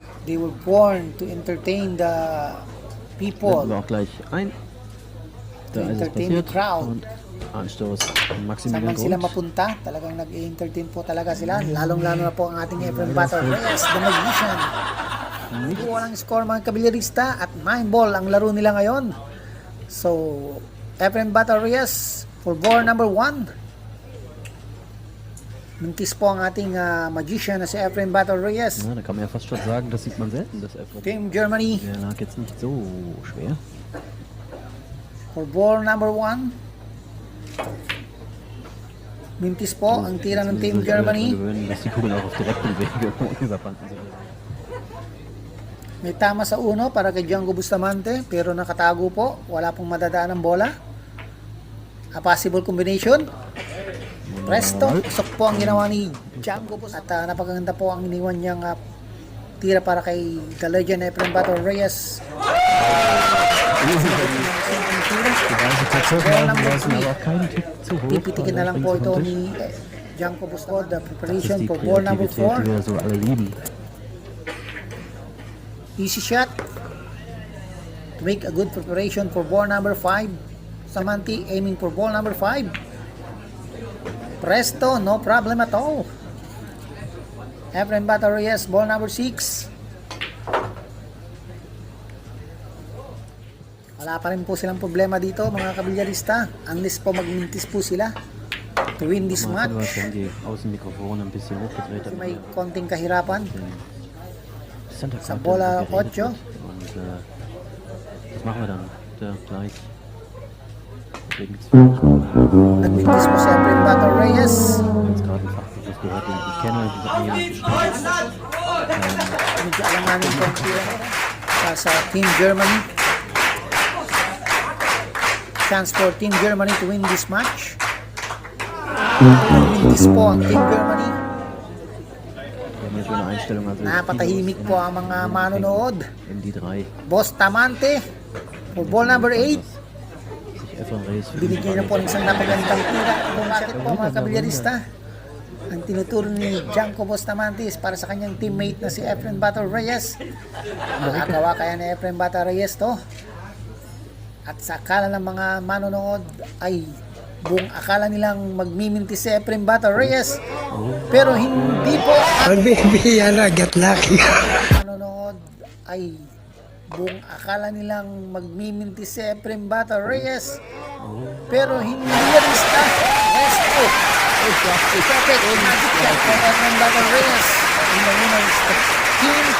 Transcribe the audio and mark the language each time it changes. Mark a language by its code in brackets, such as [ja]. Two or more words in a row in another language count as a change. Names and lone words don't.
[en] They were born to entertain the people, [de] Blenden wir auch gleich ein. [en] to [de] Da ist es [en] entertain the [de] passiert. [en] crowd. [de] Und Anstoß [tl] Saan [de] Maximilian [tl] man sila [de] Grund. [tl] mapunta, talagang nag-entertain po talaga sila. Lalong-lalo na po ang ating Efren Battle Reyes, the Magician. Walang score mga kabilyarista at 9 ball ang laro nila ngayon. [en] So, Efren Battle Reyes for ball number 1. [tl] Mintis po ang ating Magician na si Efren Battle Reyes. [de] Ja, da kann man ja fast schon sagen, das sieht man selten, das Efren. [en] Team Germany [de] Der lag jetzt nicht so schwer. [en] for ball number 1. [tl] Mintis po ang tira ng Team Germany. [de] Gewöhnen, dass die Kugeln auch auf direktem Wege über Banden sind. [tl] May tama sa uno para kay Django Bustamante pero nakatago po. Wala pong madadaan ng bola. [en] A possible combination. [tl] Presto. Pasok po ang ginawa ni Django Bustamante. At napakaganda po ang iniwan niyang tira para kay The Legend Efren Battle Reyes. [de] Die Weise tatsächlich [en] number [de] lassen, [en] 3. [de] aber auch keinen Tick zu hoch. [tl] Pipitikin na lang po ito ni Django Bustamante. The [de] Das [en] preparation [de] ist die [en] for ball number [de] Kreativität, [en] 4. [de] die wir so alle lieben. [en] Easy shot to make a good preparation for ball number 5. Samanti aiming for ball number 5. Presto, no problem at all. Efren Battle Reyes, ball number 6. [tl] Wala pa rin po silang problema dito mga kabilyarista unless po magmintis po sila [en] to win this [de] Man hat aber [en] match. [de] schon die Außenmikrofone ein bisschen hochgedreht. [tl] Kasi may konting kahirapan. [en] Center [tl] Sa [en] Court [tl] bola [de] geredet [tl] 8. [de] wird. Und das machen wir dann gleich. Deswegen gibt's [tl] Nagmintis po si Efren Battle Reyes. [de] jetzt gerade einen Fachbegriff gehört, den ich nicht kenne. Die hat mir jemand geschrieben. [tl] Medyo alanganin po ang tira sa Team Germany. [en] Chance for Team Germany to win this match. Win this [tl] po ang Team Germany. [de] Wir haben hier schöne Einstellung. Also [tl] Napatahimik po ang mga manonood. [de] in die drei. [en] Bustamante for ball number 8. [de] Sich Efren Reyes für die [tl] Binigyan na po ng isang napagandang tira. Bumakit po mga kabilyarista. Ang tinuturo ni Django Bustamante is para sa kanyang teammate na si Efren Battle Reyes. Nakagawa kaya ni Efren Battle Reyes to. At sa akala ng mga manonood ay buong akala nilang magmiminti si Efren Battle Reyes. Pero hindi po. [en] Maybe get lucky. [tl] Manonood ay buong akala nilang magmiminti si Efren Battle Reyes. Pero hindi rin sta. Resto. [en] Perfect. Magic shot for Efren Battle Reyes. In the winners team.